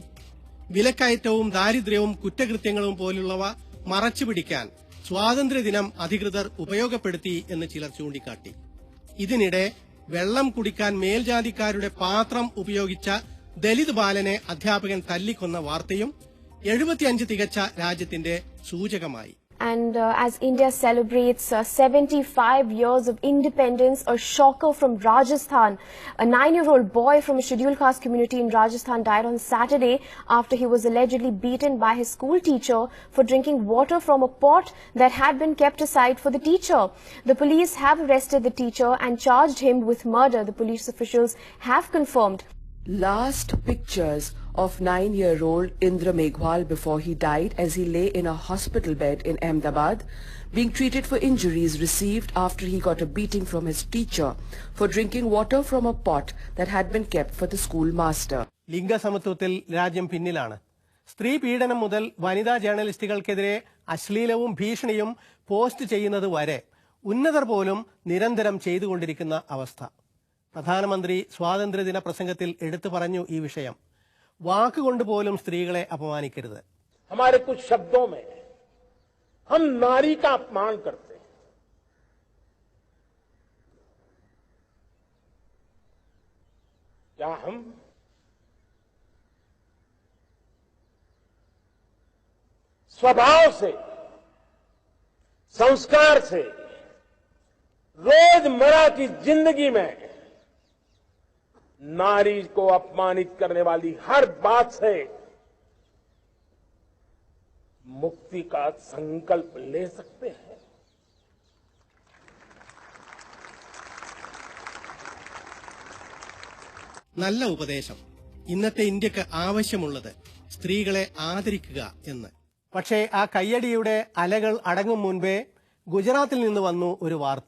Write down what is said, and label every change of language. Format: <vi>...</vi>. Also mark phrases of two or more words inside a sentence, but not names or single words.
<ml>വിലക്കയറ്റവും ദാരിദ്ര്യവും കുറ്റകൃത്യങ്ങളും പോലുള്ളവ മറച്ചുപിടിക്കാൻ സ്വാതന്ത്ര്യദിനം അധികൃതർ ഉപയോഗപ്പെടുത്തി എന്ന് ചിലർ ചൂണ്ടിക്കാട്ടി. ഇതിനിടെ വെള്ളം കുടിക്കാൻ മേൽജാതിക്കാരുടെ പാത്രം ഉപയോഗിച്ച ദലിത് ബാലനെ അധ്യാപകൻ തല്ലിക്കൊന്ന വാർത്തയും 75 തികച്ച രാജ്യത്തിന്റെ സൂചകമായി.</ml> <en>And as India celebrates 75 years of independence, a shocker from Rajasthan. A 9-year-old boy from a scheduled caste community in Rajasthan died on Saturday after he was allegedly beaten by his school teacher for drinking water from a pot that had been kept aside for the teacher. The police have arrested the teacher and charged him with murder, the police officials have confirmed. Last pictures of 9-year-old Indra Meghwal before he died as he lay in a hospital bed in Ahmedabad, being treated for injuries received after he got a beating from his teacher for drinking water from a pot that had been kept for the schoolmaster.</en> <ml>ലിംഗസമത്വത്തിൽ രാജ്യം പിന്നിലാണ്. സ്ത്രീ പീഡനം മുതൽ വനിതാ ജേർണലിസ്റ്റുകൾക്കെതിരെ അശ്ലീലവും ഭീഷണിയും പോസ്റ്റ് ചെയ്യുന്നത് വരെ ഉന്നതർ പോലും നിരന്തരം ചെയ്തുകൊണ്ടിരിക്കുന്ന അവസ്ഥ. പ്രധാനമന്ത്രി സ്വാതന്ത്ര്യദിന പ്രസംഗത്തിൽ എടുത്തു പറഞ്ഞു ഈ വിഷയം. വാക്കുകൊണ്ട് പോലും സ്ത്രീകളെ അപമാനിക്കരുത്.</ml> <hi>हमारे कुछ शब्दों में हम नारी का अपमान करते हैं. क्या हम स्वभाव से, संस्कार से, रोजमर्रा की जिंदगी में नारी को अपमानित करने वाली हर बात से मुक्ति का संकल्प ले सकते हैं?</hi> <ml>നല്ല ഉപദേശം. ഇന്നത്തെ ഇന്ത്യക്ക് ആവശ്യമുള്ളത് സ്ത്രീകളെ ആദരിക്കുക എന്ന്. പക്ഷേ ആ കയ്യടിയുടെ അലകൾ അടങ്ങും മുൻപേ ഗുജറാത്തിൽ നിന്ന് വന്നു ഒരു വാർത്ത.</ml>